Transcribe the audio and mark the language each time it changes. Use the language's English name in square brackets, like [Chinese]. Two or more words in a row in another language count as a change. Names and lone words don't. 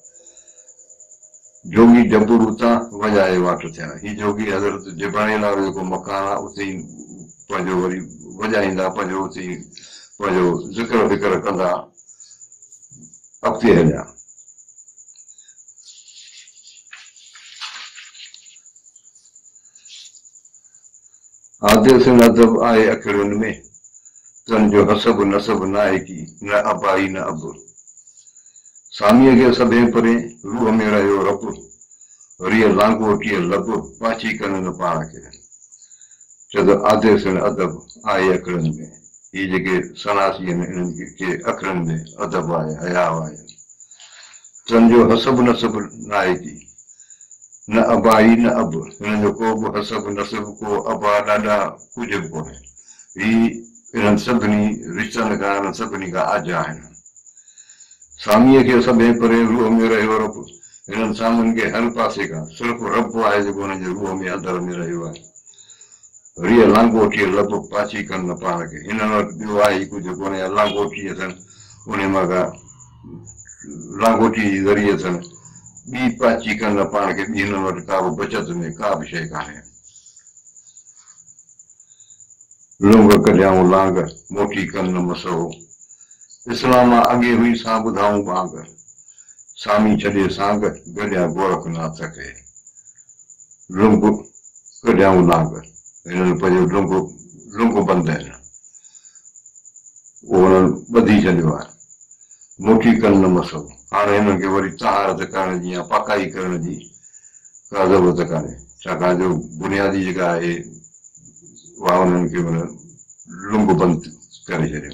[Sindhi] जोगी जबरूता वॼाए वाट थिया ही जोगी हज़रत जिब्राईल वारो जेको मकान आहे उते ई पंहिंजो वरी वॼाईंदा पंहिंजो उते ई पंहिंजो ज़िक्र विक्र कंदा अॻिते हलिया आदेश अदब आहे अखिड़ियुनि में तन जो हसब नसब न आहे की न अबाई न अब सामीअ खे सभई परे रूह में रहियो रब रिय लांगोटीअ लब पाची कनि न पाण खे चयो आदेश अदब आहे अखिड़ियुनि में ही जेके सनासी आहिनि इन्हनि खे अखिड़ियुनि में अदब आहे हया आहे तन जो हसब नसब न आहे की न अबाई न अब हिननि जो को बि हसब नसब को अबा ॾाढा कुझु बि कोन्हे ही इन्हनि सभिनी रिश्तनि खां इन्हनि सभिनी खां आजा आहिनि सामीअ खे सभई परे रूह में रहियो रब हिननि सामन खे हर पासे खां सिर्फ़ु रब आहे जेको हुनजे रूह में अंदर में रहियो आहे। रीअ लांगोटीअ लब पाची कनि न पाण खे। हिननि वटि ॿियो आहे हिकु जेको हुन लांगोटी अथनि, उन मां का लांगोटी जे ज़रिए अथनि ॿी पाची कनि न पाण खे। ॿी हिननि वटि का बि बचत में का बि शइ कान्हे। लुंग कढियाऊं लांग मोटी कनि न मसो। इस्लाम अॻे हुई सां ॿुधाऊं बांग, सामी छॾे सांग गॾिया गोरखनाथ खे। लुंग कढियाऊं लांग, हिननि पंहिंजो लुंग बंदि आहिनि, उहो हुननि ॿधी छॾियो आहे। मोटी कनि न मसो, हाणे हिननि खे वरी तहारत करण जी या पकाई करण जी का ज़रूरत कान्हे, छाकाणि जो बुनियादी जेका आहे उहा हुननि खे लुंग बंदि करे छॾियो।